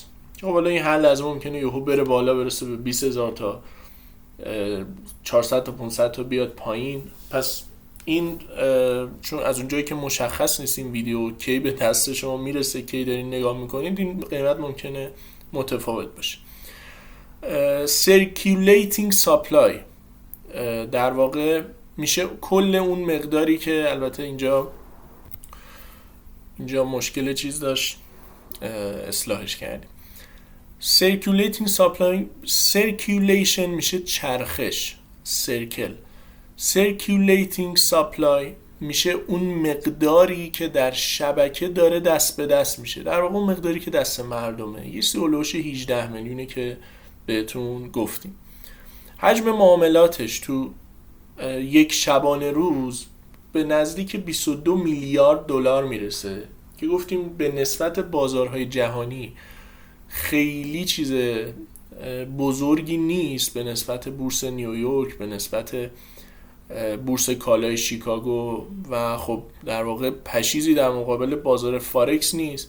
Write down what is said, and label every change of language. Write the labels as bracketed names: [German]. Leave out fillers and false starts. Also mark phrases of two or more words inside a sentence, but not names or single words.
[Persian] خب حالا این حل از ممکنه یهو بره بالا برسه به 20,000 تا 400 تا 500 تا بیاد پایین. پس این چون از اونجایی که مشخص نیست این ویدیو کی به دست شما میرسه، کی دارین نگاه میکنید، این قیمت ممکنه متفاوت باشه. [English] circulating supply [Persian] در واقع میشه کل اون مقداری که، البته اینجا مشکل چیز داشت، اصلاحش کردیم. [English] circulating supply، circulation [Persian] میشه چرخش، [English] circulating supply [Persian] میشه اون مقداری که در شبکه داره دست به دست میشه، در واقع اون مقداری که دست مردمه. یه هولوش 18 میلیونه که بهتون گفتیم. حجم معاملاتش تو یک شبانه روز به نزدیک 22 میلیارد دلار میرسه که گفتیم به نسبت بازارهای جهانی خیلی چیز بزرگی نیست، به نسبت بورس نیویورک، به نسبت بورس کالای شیکاگو و خب در واقع پشیزی در مقابل بازار فارکس نیست.